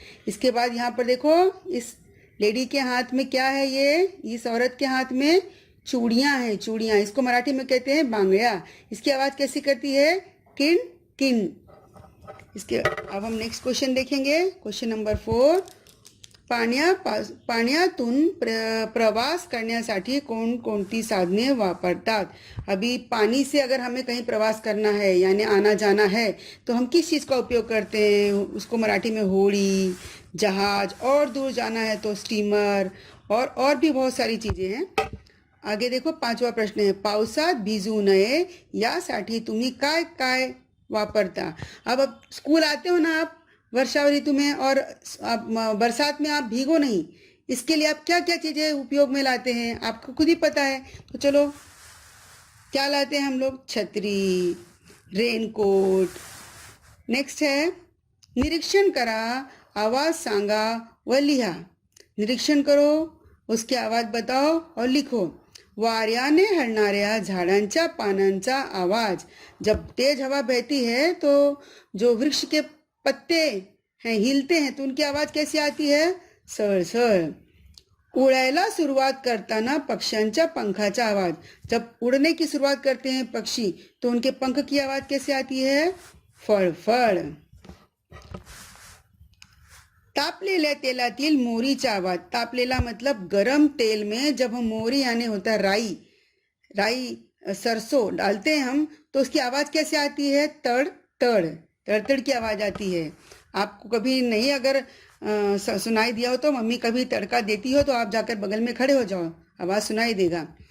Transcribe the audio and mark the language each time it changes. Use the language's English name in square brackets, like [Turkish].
[Hindi] इसके बाद यहाँ पर देखो, इस लेडी के हाथ में क्या है, ये इस औरत के हाथ में चूड़ियां हैं, चूड़ियां, इसको मराठी में कहते हैं बांगड़ा। इसकी आवाज कैसी करती है, किन किन। इसके अब हम नेक्स्ट क्वेश्चन देखेंगे, क्वेश्चन नंबर 4, [Marathi] पाण्यातून प्रवास करण्यासाठी कोणकोणती साधने वापरतात। [Hindi] अभी पानी से अगर हमें कहीं प्रवास करना है यानी आना जाना है तो हम किस चीज़ का उपयोग करते हैं? उसको मराठी में होड़ी, जहाज, और दूर जाना है तो स्टीमर, और भी बहुत सारी चीज़ें हैं। आगे देखो, 5वां प्रश्न है, [Marathi] पावसात भिजू नये यासाठी तुम्ही काय काय वापरता। [Hindi] अब स्कूल आते हो ना आप वर्षा ऋतु में, और आप बरसात में आप भीगो नहीं, इसके लिए आप क्या क्या चीज़ें उपयोग में लाते हैं आपको खुद ही पता है। तो चलो, क्या लाते हैं हम लोग? छतरी, रेनकोट। नेक्स्ट है, [Marathi] निरीक्षण करा, आवाज़ सांगा व लिहा। [Hindi] निरीक्षण करो, उसकी आवाज़ बताओ और लिखो। [Marathi] वाऱ्याने हलणाऱ्या झाडांच्या पानांचा आवाज। [Hindi] जब तेज हवा बहती है तो जो वृक्ष के पत्ते हैं हिलते हैं तो उनकी आवाज कैसी आती है? [Marathi] सळसळ। उड़ायला सुरुवात करताना पक्ष्यांच्या पंखाचा आवाज। [Hindi] जब उड़ने की शुरुआत करते हैं पक्षी तो उनके पंख की आवाज कैसे आती है? [Marathi] फळफळ। तापलेल्या तेलातील मोहरीचा आवाज। [Hindi] तापलेला मतलब गरम तेल में जब हम मोहरी यानी होता है राई सरसों डालते हैं हम तो उसकी आवाज कैसे आती है? तड़ तड़, तड़तड़ की आवाज आती है। आपको कभी नहीं अगर सुनाई दिया हो तो मम्मी कभी तड़का देती हो तो आप जाकर बगल में खड़े हो जाओ, आवाज सुनाई देगा।